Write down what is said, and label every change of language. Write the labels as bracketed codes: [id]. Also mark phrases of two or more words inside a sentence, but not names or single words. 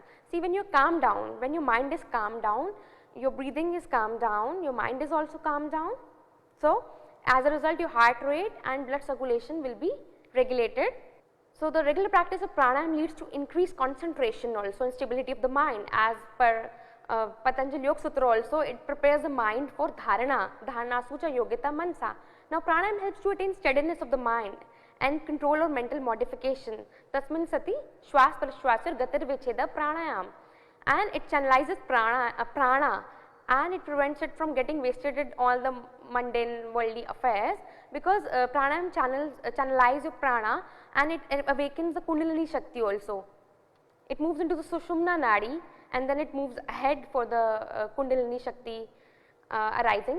[en] See, when you calm down, when your mind is calmed down, your breathing is calmed down, your mind is also calmed down. So, as a result, your heart rate and blood circulation will be regulated. So, the regular practice of pranayam leads to increased concentration also and stability of the mind. As per Patanjali Yoga Sutra also, it prepares the mind for [sa] dharana, dharana sucha yogita mansa. [en] Now, pranayam helps to attain steadiness of the mind and control or mental modification. [sa] Tasmin sati shwas prashwasir gatir vicheda pranayam, [en] and it channelizes prana and it prevents it from getting wasted in all the mundane worldly affairs, because pranayam channelize your prana and it awakens the [sa] kundalini shakti [en] also. It moves into the [sa] sushumna nadi [en] and then it moves ahead for the [sa] kundalini shakti [en] arising.